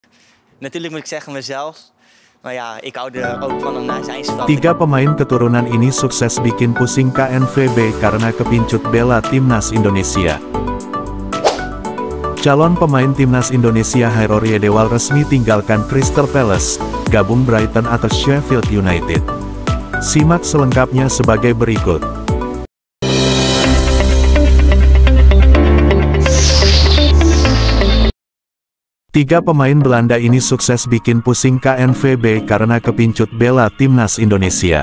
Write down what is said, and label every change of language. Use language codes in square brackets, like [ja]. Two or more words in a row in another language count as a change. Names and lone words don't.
[nl] Natuurlijk moet ik zeggen mezelf. Maar ja, ik hou er ook van om naar zijn stad. [id] Tiga pemain keturunan ini sukses bikin pusing KNVB karena kepincut bela timnas Indonesia. Calon pemain timnas Indonesia Hairor Yedewal resmi tinggalkan Crystal Palace, gabung Brighton atau Sheffield United. Simak selengkapnya sebagai berikut. Tiga pemain Belanda ini sukses bikin pusing KNVB karena kepincut bela timnas Indonesia.